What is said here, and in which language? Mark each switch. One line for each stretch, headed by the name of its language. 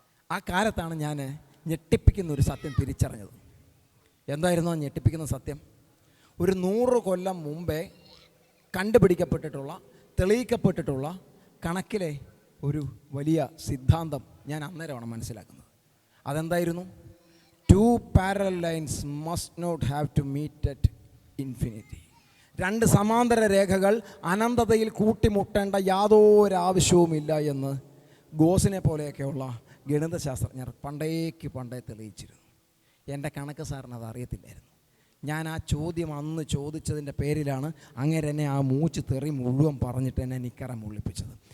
Malayalam: ആ കാലത്താണ് ഞാൻ ഞെട്ടിപ്പിക്കുന്ന ഒരു സത്യം തിരിച്ചറിഞ്ഞത്. എന്തായിരുന്നു ആ ഞെട്ടിപ്പിക്കുന്ന സത്യം? ഒരു 100 കൊല്ലം മുമ്പേ കണ്ടുപിടിക്കപ്പെട്ടിട്ടുള്ള, തെളിയിക്കപ്പെട്ടിട്ടുള്ള കണക്കിലെ ഒരു വലിയ സിദ്ധാന്തം ഞാൻ അന്നേരമാണ് മനസ്സിലാക്കുന്നത്. അതെന്തായിരുന്നു?
English: 2 parallel lines must not have to meet at infinity.
Malayalam: 2 സമാന്തര രേഖകൾ അനന്തതയിൽ കൂട്ടിമുട്ടേണ്ട യാതൊരാവശ്യവുമില്ല എന്ന് ഗോസിനെ പോലെയൊക്കെയുള്ള ഗണിതശാസ്ത്രജ്ഞർ പണ്ടേ തെളിയിച്ചിരുന്നു. എൻ്റെ കണക്ക് സാറിന് അത് അറിയത്തില്ലായിരുന്നു. ഞാൻ ആ ചോദ്യം അന്ന് ചോദിച്ചതിൻ്റെ പേരിലാണ് അങ്ങേരെ എന്നെ ആ മൂച്ച് തെറി മുഴുവൻ പറഞ്ഞിട്ട് എന്നെ നിക്കറ മുള്ളിപ്പിച്ചത്.